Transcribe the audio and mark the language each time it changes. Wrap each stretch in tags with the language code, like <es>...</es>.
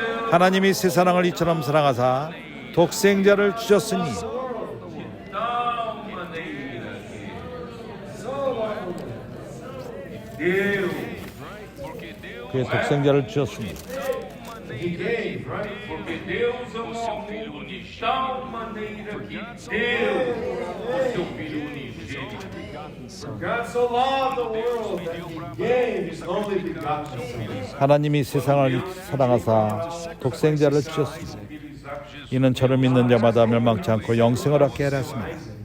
<ko>하나님이 세상을 이처럼 사랑하사 독생자를 주셨으니 그의 독생자를 주셨습니다.</ko> <en>He gave, right?</en> <pt>Porque Deus amou o mundo de tal maneira que deu o seu Filho unigênito.</pt> <en>God so loved the world that He gave His only begotten Son.</en> <ko>하나님이 세상을 사랑하사 독생자를 주셨습니다. 이는 저를 믿는 자마다 멸망치 않고 영생을 얻게 하려 하십니다.</ko>